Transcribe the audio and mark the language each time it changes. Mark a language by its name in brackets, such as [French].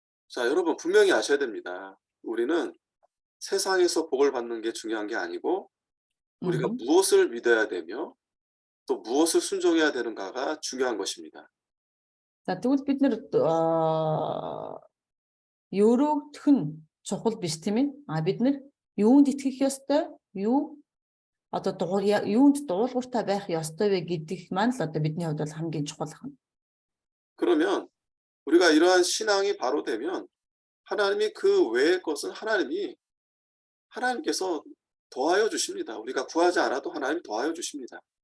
[Korean] 자, 여러분 분명히 아셔야 됩니다. 우리는 세상에서 복을 받는 게 중요한 게 아니고 우리가 무엇을 믿어야 되며 또 무엇을 순종해야 되는가가 중요한 것입니다. [Mongolian] За тэгвэл бид нэр өрөөгдөх нь чухал биш тийм ээ. Бид нэр юунд итгэх ёстой, юунд дуулууртай байх ёстой вэ гэдгийг маань л одоо бидний хувьд бол хамгийн чухал байна. [Korean] 그러면 우리가 이러한 신앙이 바로 되면 하나님이 그 외의 것은 하나님께서 더하여 주십니다. 우리가 구하지 않아도 하나님이 더하여 주십니다.